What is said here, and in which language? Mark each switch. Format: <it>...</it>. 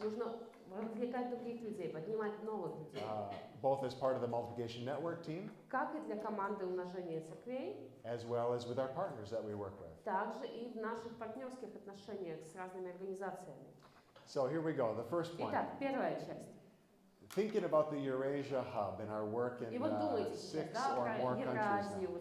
<ru>Нужно вовлекать других людей, поднимать новых людей.</ru> <en>Both as part of the multiplication network team,</en> <ru>как и для команды умножения церквей,</ru> <en>as well as with our partners that we work with.</en> <ru>также и в наших партнерских отношениях с разными организациями.</ru> <en>So here we go. The first point.</en> <ru>Итак, первая часть.</ru> <en>Thinking about the Eurasia hub and our work in 6 or more countries now.</en>